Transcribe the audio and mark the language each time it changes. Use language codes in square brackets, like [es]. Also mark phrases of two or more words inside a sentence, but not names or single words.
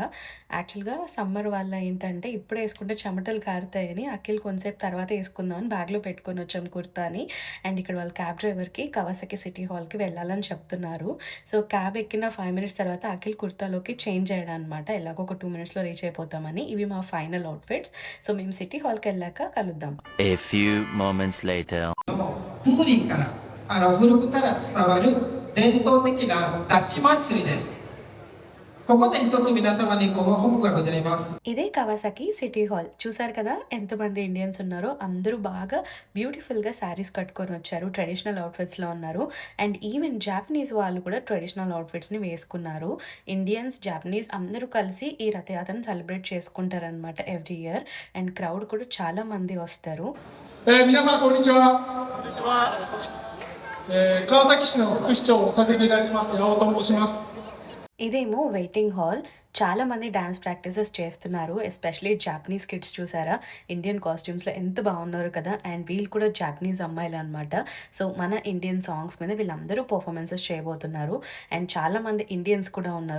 [en] actually summer [te] వల్ల ఏంటంటే ఇప్పుడు వేసుకుంటే చెమటలు కారుతాయని అఖిల్ కొంతసేపు తర్వాత వేసుకుందామని బ్యాగ్లో పెట్టుకొని వచ్చాం కుర్తాని. అండ్ ఇక్కడ వాళ్ళ [en] cab driver [te] కవాసకి సిటీ హాల్కి వెళ్ళాలని చెప్తున్నారు. [en] so cab [te] ఎక్కిన 5 మినిట్స్ తర్వాత అఖిల్ కుర్తాలోకి చేంజ్ చేయడం అనమాట. ఎలాగో ఒక 2 [en] minutes reach [te] అయిపోతామని. ఇవి మా [en] final outfits. [te] సో మేము సిటీ హాల్కి వెళ్ళాక కలుద్దాం. [en] A few moments later. [ja] 風鈴から古くから伝わる伝統的な出し祭りです。ここで一つ皆様にご報告がございます。 [te] ఇదే కవాసకి సిటీ హాల్. చూసారు కదా ఎంతమంది ఇండియన్స్ ఉన్నారో. అందరూ బాగా [en] beautifully sarees [te] కట్టుకొని వచ్చారు, [en] traditional outfits [te] ఉన్నారు. [en] and even Japanese [te] వాళ్ళు కూడా [en] traditional outfits [te] వేసుకున్నారు. [en] Indians, Japanese [te] అందరూ కలిసి ఈ రథయాత్రను సెలబ్రేట్ చేసుకుంటారనమాట [en] every year. and crowd [te] కూడా చాలా మంది వస్తారు. [ja] 皆さんこんにちは。川崎市の副市長をさせていただきます八尾と申します。 [te] ఇదేమో [en] waiting hall. [te] చాలా మంది [en] dance practices [te] చేస్తున్నారు. [en] Especially Japanese kids. [te] చూసారా [en] Indian costumes [te] ఎంత బాగున్నారు కదా. అండ్ వీళ్ళు కూడా జాపనీస్ అమ్మాయిలు అనమాట. సో మన [en] Indian songs [te] మీద వీళ్ళందరూ పర్ఫార్మెన్సెస్ చేయబోతున్నారు. అండ్ చాలా మంది ఇండియన్స్ కూడా ఉన్నారు.